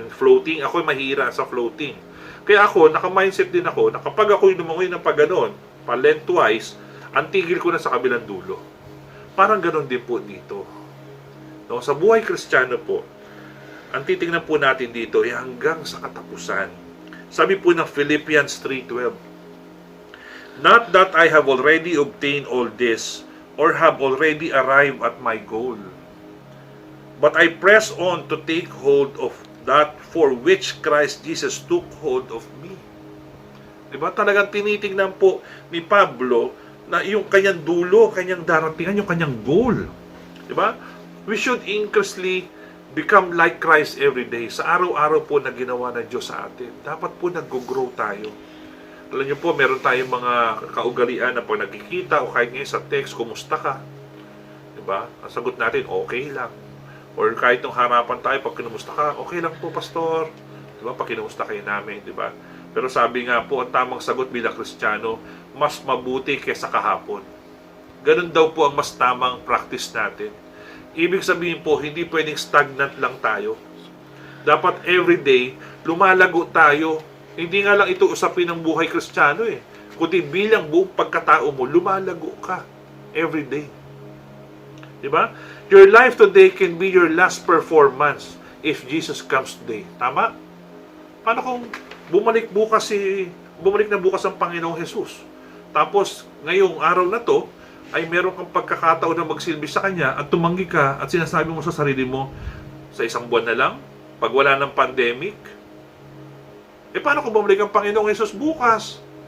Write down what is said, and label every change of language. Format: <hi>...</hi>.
<tl>Yung floating, ako ay mahira sa floating. Kaya ako, naka-mindset din ako na kapag ako'y lumangoy ng pag-ganon, pa-lengthwise, ang tigil ko na sa kabilang dulo. Parang ganon din po dito. No, sa buhay Kristiyano po, ang titingnan po natin dito ay hanggang sa katapusan. Sabi po ng</tl> <en>Philippians 3:12, "Not that I have already obtained all this, or have already arrived at my goal, but I press on to take hold of that for which Christ Jesus took hold of me." Diba?</en> <tl>Talagang tinitingnan po ni Pablo na yung kanyang dulo, kanyang daratingan, yung kanyang goal. Diba?</tl> <en>We should increasingly become like Christ every day.</en> <tl>Sa araw-araw po na ginawa ng Diyos sa atin, dapat po nag-grow tayo. Alam niyo po, meron tayong mga kaugalian na pag nagkikita o kahit ngayon sa text, kumusta ka? Diba? Ang sagot natin, okay lang. Or kahit nung harapan tayo, pag kinumusta ka, okay lang po, pastor. Diba? Pag kinumusta kayo namin, diba? Pero sabi nga po, ang tamang sagot bilang Kristiyano, mas mabuti kaysa kahapon. Ganun daw po ang mas tamang practice natin. Ibig sabihin po, hindi pwedeng stagnant lang tayo. Dapat everyday, lumalago tayo. Hindi nga lang ito usapin ng buhay Kristiyano eh. Kundi bilang buong pagkatao mo, lumalago ka everyday. Diba?</tl> <en>Your life today can be your last performance if Jesus comes today.</en> <tl>Tama? Paano kung bumalik na bukas ang Panginoong Jesus? Tapos, ngayong araw na to, ay meron kang pagkakataon na magsilbi sa Kanya at tumanggi ka at sinasabi mo sa sarili mo, sa isang buwan na lang, pag wala ng pandemic, paano kung bumalik ang Panginoong Jesus bukas?</tl>